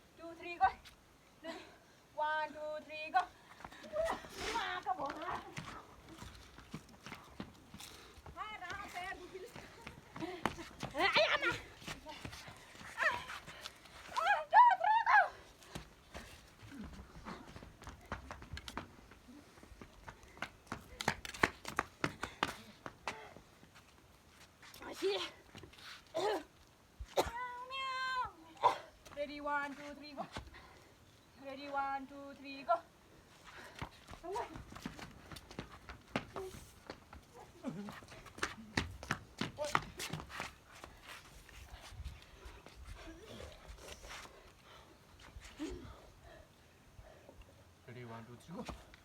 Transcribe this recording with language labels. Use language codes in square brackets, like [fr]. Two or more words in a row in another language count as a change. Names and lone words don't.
[en] 3 go. Ready? 1, 2, 3 go. [vi] Mà các bộ hả? Hai ra xe đi. Ai ăn à? [en] 1, 2, 3 go. [vi] Chị. [en] Ready, 1, 2, 3 go. Ready, 1, 2, 3 go. Ready, 1, 2, 3, go.